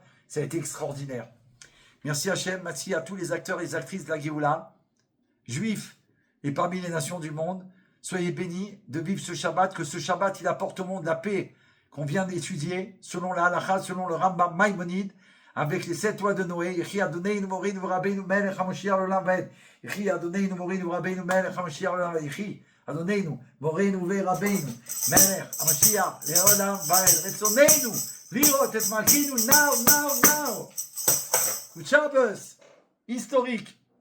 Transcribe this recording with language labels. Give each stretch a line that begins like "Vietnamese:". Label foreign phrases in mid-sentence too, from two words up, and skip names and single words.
French: Ça a été extraordinaire. Merci Hachem, merci à tous les acteurs et les actrices de la Géoula, juifs et parmi les nations du monde. Soyez bénis de vivre ce Shabbat, que ce Shabbat, il apporte au monde la paix qu'on vient d'étudier, selon la halakha, selon le Rambam Maïmonide, avec les 7 lois de Noé.
Hebrew: יחי אדוננו מורנו רבנו מלך המשיח לעולם ועד. יחי אדוננו מורנו רבנו מלך המשיח לעולם ועד. יחי אדוננו מורנו רבנו מלך המשיח לעולם ועד. רצוננו לראות את מלכנו now.
English: Good Shabbos,
French: historique.